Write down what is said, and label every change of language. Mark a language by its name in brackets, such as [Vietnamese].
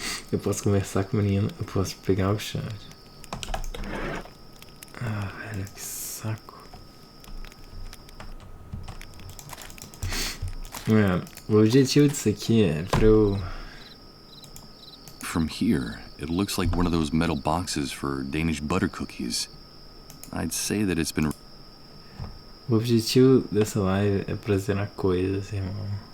[Portuguese] Eu posso conversar com o menino. Eu posso pegar o chat. Ah, velho, que saco. Mano, o objetivo disso aqui é pra eu... [English] from here. It looks like one of those metal boxes for Danish butter cookies. I'd say that it's been. [Portuguese] O objetivo dessa live é prazer coisas, irmão.